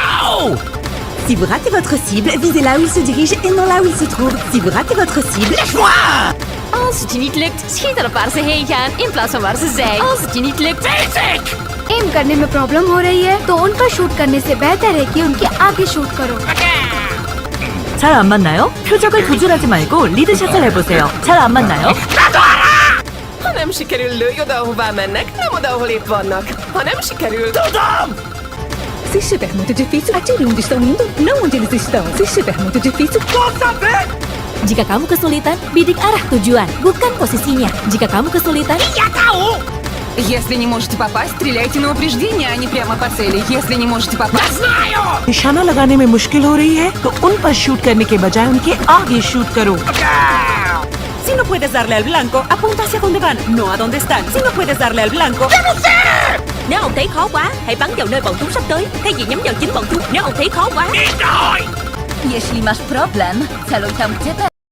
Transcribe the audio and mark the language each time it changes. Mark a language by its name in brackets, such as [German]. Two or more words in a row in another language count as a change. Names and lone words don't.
[French] Si vous ratez votre cible, visez là où il se dirige et non là où il se trouve. Si vous ratez votre cible... Lâche-moi! [Dutch] Als het je niet lukt, schiet erop waar ze heen gaan in plaats van waar ze zijn. Als het je niet lukt... Basic! [Hindi] एम करने में प्रॉब्लम हो रही है तो उन पर शूट करने से बेहतर है कि उनके आगे शूट करो. [Korean] 잘 안 맞나요? 표적을 조절하지 말고 리드샷을 해보세요. 잘 안 맞나요? [Hungarian] Ha nem sikerül, lőj oda, ahová mennek, nem oda, ahol épp vannak. Ha nem sikerül... Tudom! [Portuguese] Se estiver muito difícil, atire onde estão indo, não onde eles estão. Se estiver muito difícil... [Indonesian] Jika kamu kesulitan, bidik arah tujuan, bukan posisinya. Jika kamu kesulitan... Я tahu! [Russian] Если не можете попасть, стреляйте на упреждение, а не прямо по цели. Если не можете попасть... Я знаю! [Hindi] निशाना लगाने में मुश्किल हो रही है, तो उन पर शूट करने के बजाय उनके आगे शूट करो. [Spanish] Si no puedes darle al blanco, apunta hacia donde van, no a donde están. Si no puedes darle al blanco... Yo no sé! [Vietnamese] Nếu ông thấy khó quá, hãy bắn vào nơi bọn chúng sắp tới, thay vì nhắm vào chính bọn chúng. Nếu ông thấy khó quá... [Polish] Jeśli masz problem, celuj tam, gdzie te...